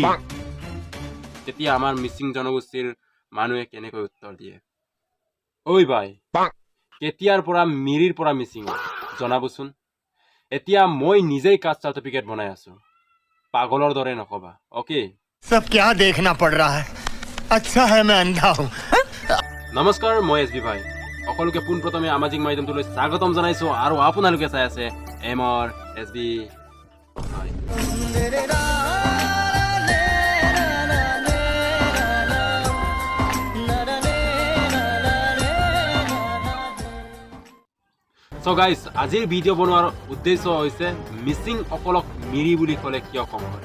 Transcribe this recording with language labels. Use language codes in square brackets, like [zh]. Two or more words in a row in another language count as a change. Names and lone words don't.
[as] তেতিয়া আমাৰ মিচিং জনগোষ্ঠীৰ মানুহে কেনেকৈ উত্তৰ দিয়ে? ঐ ভাই, কেতিয়াৰ পৰা মিৰিৰ পৰা মিচিং জনাবচোন। এতিয়া মই নিজেই [en] caste certificate [as] বনাই আছো, পাগলৰ দৰে নকবা। অকে, [hi] सब क्या देखना पड़ रहा है? अच्छा है मैं अंधा हूँ। [as] নমস্কাৰ, মই এছ বি ভাই। সকলোকে পোনপ্ৰথমে সামাজিক মাধ্যমটোলৈ স্বাগতম জনাইছো আৰু আপোনালোকে চাই আছে এমৰ এছ বি ভাই। [en] So guys, [as] আজিৰ ভিডিঅ' বনোৱাৰ উদ্দেশ্য হৈছে মিচিং অকলক মিৰি বুলি ক'লে কিয় কম কৰে।